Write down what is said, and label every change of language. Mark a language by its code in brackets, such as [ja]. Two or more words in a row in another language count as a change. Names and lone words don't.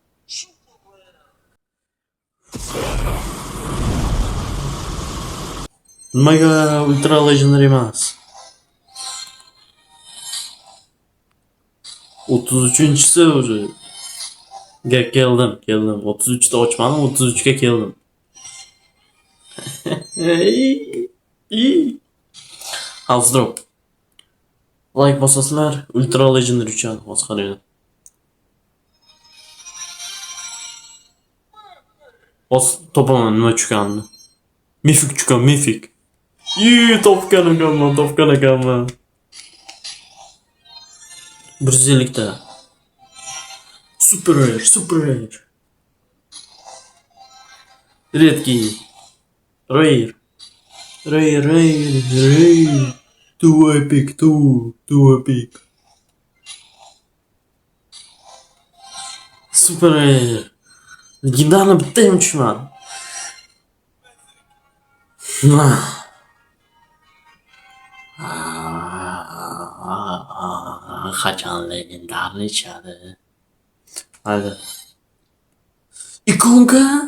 [uz] Nimaga [en] ultra legendary [uz] emas? 33-chisi уже. Keldim. 33 ta ochmadim, 33 ga keldim. [en] House drop. [uz] Like bosasizlar, [en] ultra legendary [uz] uchadi, hozir qaranglar. Topaman nima tushganini. Mifik tushgan, mifik. Topgan ekanman. 150 ta. [en] Super rare. Red key. Rare. Too epic. Super rare. [uz] Legendarni bitta ham tushmadi. Qachon legendarni ichadi. Hadi. Ikonka?